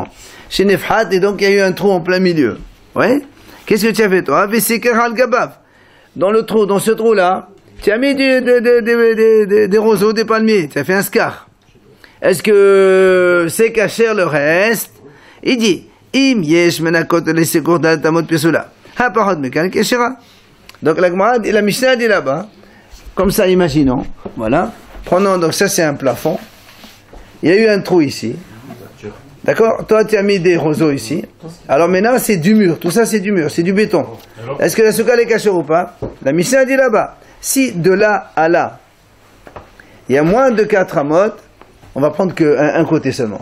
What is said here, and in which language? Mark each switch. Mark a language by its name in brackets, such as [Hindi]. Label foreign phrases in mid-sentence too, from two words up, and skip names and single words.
[French] Shenefhat, et donc il y a eu un trou en plein milieu. Ouais? Qu'est-ce que tu as fait toi? Dans le trou, dans ce trou-là, tu as mis des roseaux, des palmiers. Tu as fait un scar. Est-ce que c'est caché le reste? Il dit, [Hebrew] אם יש מנקות לסכור דל תמות פסולה. הפרות מכאן כשרה. [French] Donc la Mishnah dit là-bas, comme ça, imaginons, voilà. Prenons, donc ça c'est un plafond. Il y a eu un trou ici. D'accord? Toi, tu as mis des roseaux ici. Alors maintenant, c'est du mur. Tout ça, c'est du mur. C'est du béton. Est-ce que la souka est cachée ou pas? La Mishnah dit là-bas, si de là à là, il y a moins de 4 amot, on va prendre qu'un côté seulement.